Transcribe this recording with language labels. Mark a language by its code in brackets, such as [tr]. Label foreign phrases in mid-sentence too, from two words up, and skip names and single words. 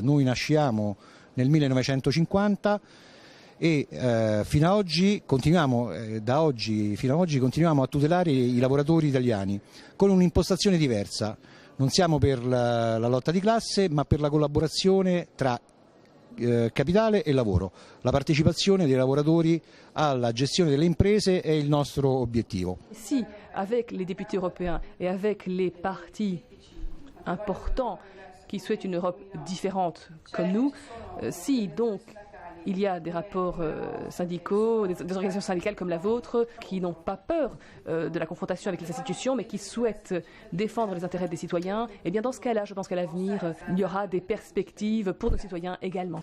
[it] Noi nasciamo nel 1950 e fino ad oggi da oggi fino ad oggi continuiamo a tutelare i lavoratori italiani con un'impostazione diversa. Non siamo per la lotta di classe, ma per la collaborazione tra capitale e lavoro. La partecipazione dei lavoratori alla gestione delle imprese è il nostro obiettivo. Si, [fr] avec les députés européens et avec les partis importants qui souhaitent une Europe différente comme nous, si donc il y a des rapports syndicaux, des organisations syndicales comme la vôtre, qui n'ont pas peur de la confrontation avec les institutions, mais qui souhaitent défendre les intérêts des citoyens, et bien dans ce cas-là, je pense qu'à l'avenir, il y aura des perspectives pour nos citoyens également.